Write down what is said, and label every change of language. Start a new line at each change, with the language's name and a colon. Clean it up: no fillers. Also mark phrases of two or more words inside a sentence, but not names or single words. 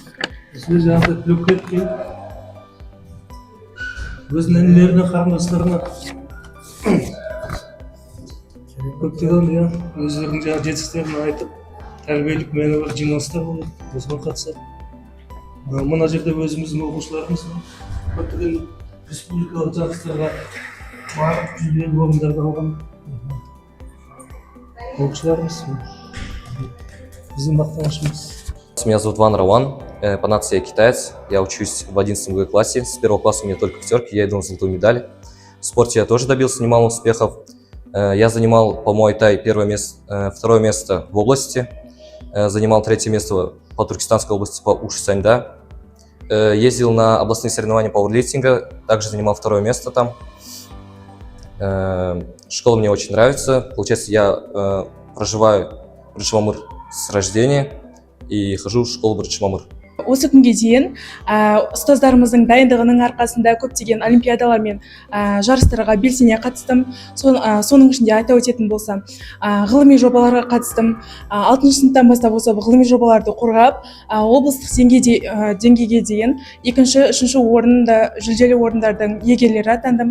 Kazakh: Осындай жаңағыдай түлектер келіп өзінің інілеріне, қарындастарына көптеген өздерінің жетістіктерін айтып, тәрбиелік мәні бар жиналыстар болады, осыған қатысады. Мына жерде өзіміздің оқушыларымыз көптеген республикалық жарыстарға барып, жүлделі орындарды алған оқушыларымыз. Біздің мақтанышымыз.
Russian: Меня зовут Ван Раван, по нации я китаец, я учусь в 11 классе, с 1 класса у меня только пятерки, я иду на золотую медаль. В спорте я тоже добился немало успехов. Я занимал по муай-тай второе место в области, занимал 3 место по Туркестанской области по Ушу Саньда. Ездил на областные соревнования пауэрлифтинга, также занимал 2 место там. Школа мне очень нравится, получается я проживаю в Рычмамыр с рождения и хожу в школу Рычмамыр.
Kazakh: Осы күнге дейін ұстаздарымыздың дайындығының арқасында көптеген олимпиадалар мен жарыстарға белсене қатыстым. Соның ішінде айта өтетін болсам, ғылыми жобаларға қатыстым. 6 сыныптан бастап осы ғылыми жобаларды қорғап, облыстық деңгейге дейін 2-3 орында жүлделі орындардың иегерлері атандым.